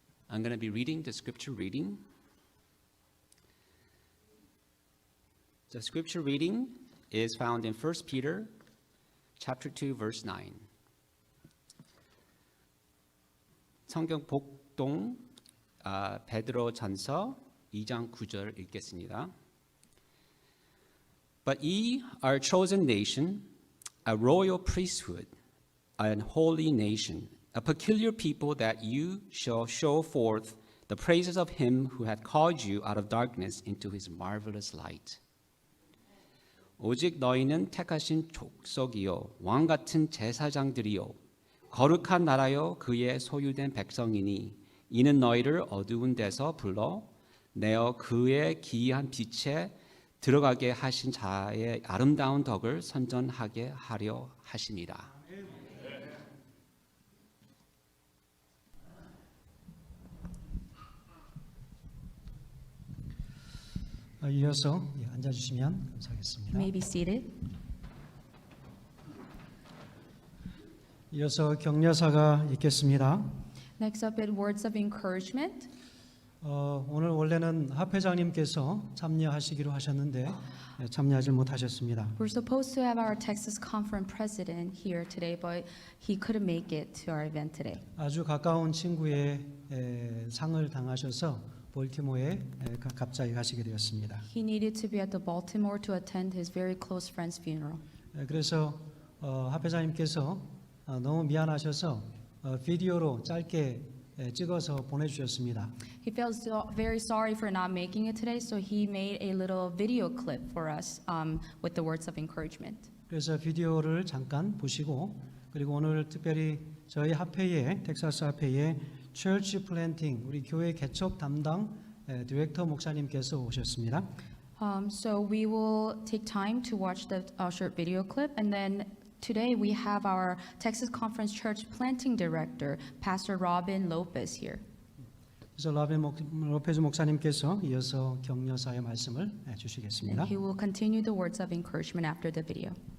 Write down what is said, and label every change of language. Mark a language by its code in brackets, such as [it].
[en] I'm going to be reading the scripture reading. The scripture reading is found in 1 Peter chapter 2 verse 9. [ko] 성경 복동 베드로 전서 2장 9절 읽겠습니다. [en] But ye are a chosen nation, a royal priesthood, a holy nation, a peculiar people, that you shall show forth the praises of him who hath called you out of darkness into his marvelous light. [ko] 오직 너희는 택하신 족속이요 왕 같은 제사장들이요 거룩한 나라요 그의 소유된 백성이니 이는 너희를 어두운 데서 불러 내어 그의 기이한 빛에 들어가게 하신 자의 아름다운 덕을 선전하게 하려 하심이라. 이어서 앉아주시면 감사하겠습니다. [en] You may be seated. [ko] 이어서 격려사가 있겠습니다. [en] Next up, in words of encouragement. [ko] 오늘 원래는 합회장님께서 참여하시기로 하셨는데 참여하지 못하셨습니다. [en] We're supposed to have our Texas Conference president here today, but he couldn't make it to our event today. [ko] 아주 가까운 친구의 상을 당하셔서 볼티모어에 갑자기 가시게 되었습니다. [en] He needed to be at the Baltimore to attend his very close friend's funeral. [ko] 그래서 합회장님께서 너무 미안하셔서 비디오로 짧게 찍어서 보내주셨습니다. [en] He felt very sorry for not making it today, so he made a little video clip for us with the words of encouragement. [ko] 그래서 비디오를 잠깐 보시고 그리고 오늘 특별히 저희 합회에 텍사스 합회에 Church Planting 우리 교회 개척 담당 디렉터 목사님께서 오셨습니다. [en] So we will take time to watch the short video clip, and then today we have our Texas Conference Church Planting Director, Pastor Robin Lopez here. [ko] 그래서 로페즈 목사님께서 이어서 격려사의 말씀을 주시겠습니다. [en] And he will continue the words of encouragement after the video.